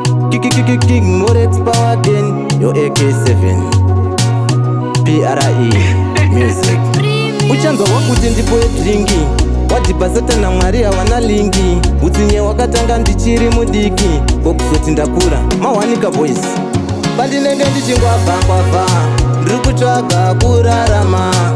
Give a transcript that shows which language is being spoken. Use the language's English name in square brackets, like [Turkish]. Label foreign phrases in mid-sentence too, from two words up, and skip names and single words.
[English] Ki-, ki-, ki-, ki-, King Morex Power Again, yo A K seven. P R E Music. [Shona] Uchanzwa wakuti ndipoe drinki. Wadhibha Satana Mwari hawana linki. Utsinye wakatanga ndichiri mudiki. Kokuzoti ndakura, mawanika boys. Pandinenge ndichingwavha-ngwavha, ndiri kutsvaga kurarama.